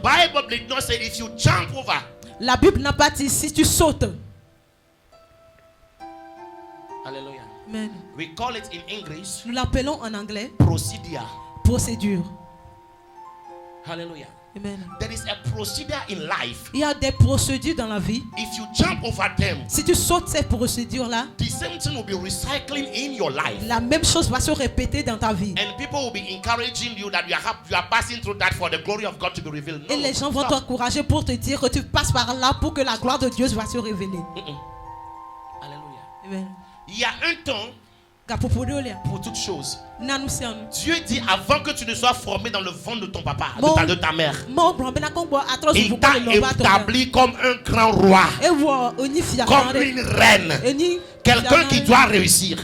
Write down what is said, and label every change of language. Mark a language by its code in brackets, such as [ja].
[en] Bible did not say if you jump over. [fr] La Bible n'a pas dit si tu sautes. [en] Hallelujah. Amen. We call it in English [fr] Nous l'appelons en anglais [en] procedure. [fr] procédure. [en] Hallelujah. Amen. There is a procedure in life. [fr] Il y a des procédures dans la vie. [en] If you jump over them, [fr] Si tu sautes ces procédures-là, [en] the same thing will be recycling in your life. [fr] la même chose va se répéter dans ta vie. [en] And people will be encouraging you that you are passing through that for the glory of God to be revealed. No, [fr] Et les gens vont [en] stop. [fr] t'encourager pour te dire que tu passes par là pour que la gloire de Dieu va se révéler. [en] Hallelujah. Amen. [fr] Il y a un temps pour toutes choses. Dieu dit avant que tu ne sois formé dans le ventre de ton papa, de ta mère, il t'a établi comme un grand roi, comme une reine, quelqu'un qui doit réussir.